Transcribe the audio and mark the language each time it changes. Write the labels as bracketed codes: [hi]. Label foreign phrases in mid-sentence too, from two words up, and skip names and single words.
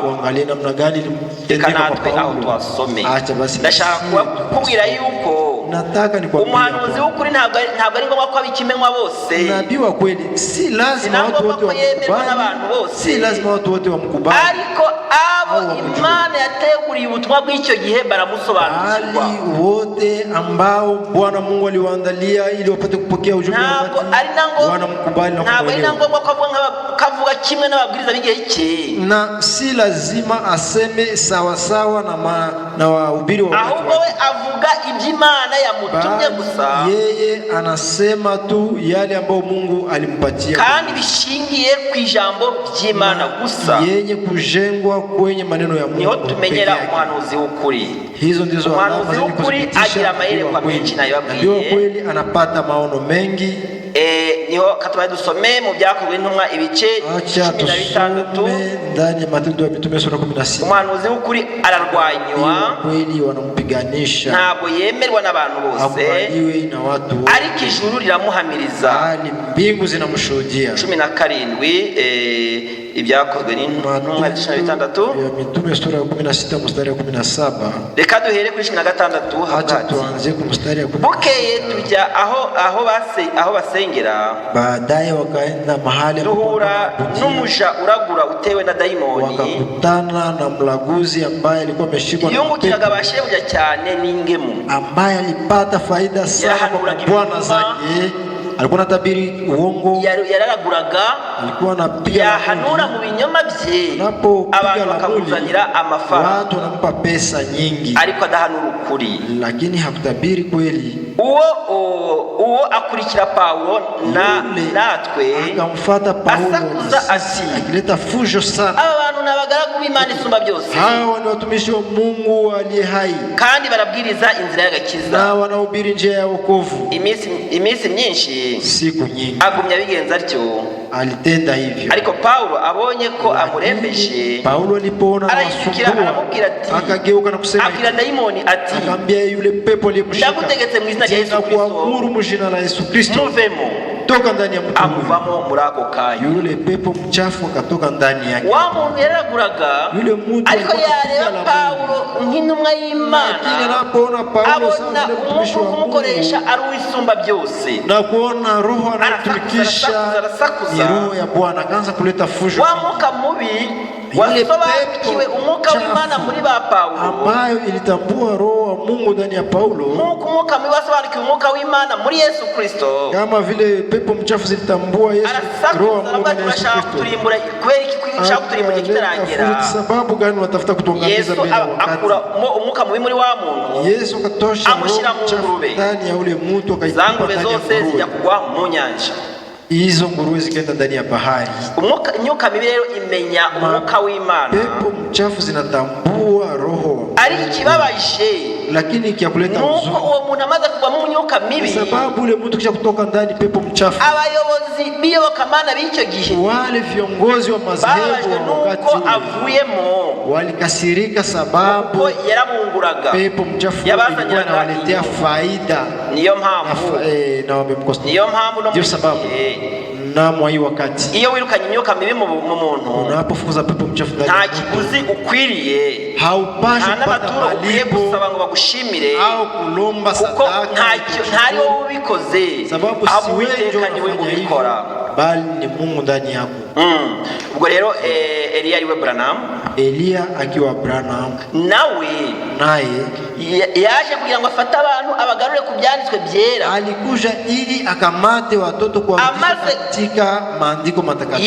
[sw] uangalie namna gani [rw] Reka natwe aho twasome. Ndashaka kubwira yuko [sw] nataka nikwambie [rw] umuhanuzi w'ukuri ntabwo ari ngombwa ko abikimenywa bose. [sw] nabii wa kweli si lazima watu wote wamkubali, si lazima watu wote wamkubali, [rw] ariko abo Imana yateguriye ubutumwa bw'icyo gihe baramusobanukirwa. [sw] bali wote ambao Bwana Mungu aliwaandalia ili wapate kupokea ujumbe wake wanamkubali na [rw] ntabwo ari ngombwa ko kavuga kimwe n'ababwiriza b'igihe cye, [sw] na si lazima aseme sawa sawa na wahubiri wa [rw] ahubwo we avuga iby'Imana yamutumye gusa. [sw] Yeye anasema tu yale ambayo Mungu alimpatia, [rw] kandi bishingiye ku ijambo ry'Imana gusa, [sw] yenye kujengwa kwenye maneno ya Mungu. [rw] Niho tumenyera umuhanuzi w'ukuri. [sw] Hizo ndizo [rw] umuhanuzi w'ukuri agira amayerekwa menshi nayo yabwiye, [sw] kweli anapata maono mengi. [rw] Niho katubaye dusome mu byakozwe n'intumwa ibice 16 [sw] ndani ya Matendo ya Mitume sura 16. [rw] umuhanuzi w'ukuri ararwanywa, [sw] kweli wanamupiganisha, [rw] ntabwo yemerwa n'abantu bose, [sw] na watu [rw] ariko ijuru riramuhamiriza, [sw] hali mbingu zinamshuhudia. [rw] 17 ibyakozwe n'intumwa 16 [sw] ya Mitume sura 16 mstari wa 17. [rw] Reka duhere kuri 16. [sw] Acha tuanze ku mstari wa 17. [rw] Bukeye tujya aho basengera, [sw] baadaye wakaenda mahali [rw] duhura n'umuja uragura utewe na daimoni, [sw] wakakutana na mlaguzi ambaye alikuwa ameshikwa na [rw] yungukiraga abashebuja cyane n'ingemu, [sw] ambaye alipata faida sana kwa bwana zake. Alikuwa anatabiri uongo, [rw] yararaguraga, [sw] alikuwa anapiga [rw] yahanura mu binyoma bye, abantu bakamuzanira amafaranga, [sw] watu wanampa pesa nyingi, [rw] ariko adahanura ukuri, [sw] lakini hakutabiri kweli. [rw] uwo akurikira Paulo natwe [sw] akamfuata Paulo, [rw] asakuza ati, [sw] akileta fujo sana. [rw] aba bantu n'abagaragu b'Imana isumba byose, [sw] hawa ni watumishi wa Mungu aliye hai, [rw] kandi barabwiriza inzira y'agakiza, [sw] na wanahubiri njia ya wokovu. [rw] Iminsi myinshi, [sw] siku nyingi, [rw] agumya bigenza atyo, [sw] alitenda hivyo. [rw] Ariko Paulo abonye ko amurembeje, [sw] Paulo alipoona [rw] arayikira, aramubwira ati, [sw] akageuka na kusema, [rw] abwira daimoni ati, [sw] akamwambia yule pepo aliyemshika, [rw] ndagutegetse mu izina rya Yesu Kristo, [sw] kuamuru mu jina la Yesu Kristo, [rw] muvemo. [sw] Toka ndani ya mtu, [rw] amuvamo muri ako kanya. [sw] Yule pepo mchafu akatoka ndani yake. [rw] Wa muntu yaraguraga, [sw] yule mtu [rw] ariko yareba Paulo nk'intumwa y'Imana, [sw] anapoona Paulo [rw] abona umuntu kumukoresha ari uwisumba byose, [sw] na kuona roho anatumikisha ni roho ya Bwana, akaanza kuleta fujo. [rw] Wa mwuka mubi wasobanukiwe umwuka w'Imana muri ba Paulo, [sw] ambayo ilitambua roho wa Mungu ndani ya Paulo, [rw] umwuka mubi wasobanukiwe umwuka w'Imana muri Yesu Kristo, [sw] kama vile pepo mchafu zilitambua Yesu, roho wa Mungu ndani ya Yesu Kristo. Sababu gani watafuta kutuangamiza mbele ya wakati? [rw] Akura umwuka mubi muri wa muntu, [sw] Yesu akatosha [rw] amushyira mu ngurube, [sw] ndani ya ule mtu, akaitupa [rw] ndani ya ngurube, zijya kugwa mu nyanja. [sw] Hizo nguruwe zikaenda ndani ya bahari. [rw] Imyuka mibi rero imenya umwuka w'Imana, [sw] pepo mchafu zinatambua roho, [rw] ari ikibabaje, [sw] lakini kiakuleta uzuri, [rw] uwo muntu amaze kugwa mu myuka mibi, [sw] sababu ule mtu kisha kutoka ndani pepo mchafu, [rw] abayobozi b'iyobokamana b'icyo gihe, [sw] wale viongozi wa madhehebu wakati [rw] avuyemo, [sw] walikasirika sababu [rw] yarabunguraga [sw] pepo mchafu yabazaniraga faida. [rw] Niyo mpamvu [sw] na wamemkosa, [rw] niyo mpamvu no [sw] sababu na mwa wakati [rw] iyo wirukanye imyuka mibi mu muntu, [sw] unapofuza pepo mchafu ndani, [rw] nta kiguzi ukwiriye, [sw] haupashi kupata malipo [rw] gusaba ngo bagushimire [sw] au kulomba sadaka, [rw] ntari wowe ubikoze, [sw] sababu si wewe ndio ubikora, bali ni Mungu ndani yako. [rw] Ubwo rero Eliya ariwe Branham, [sw] Eliya akiwa Branham, naye [rw] yaje kugira ngo afate abantu abagarure ku byanditswe byera, [sw] alikuja ili akamate watoto kwa katika maandiko matakatifu.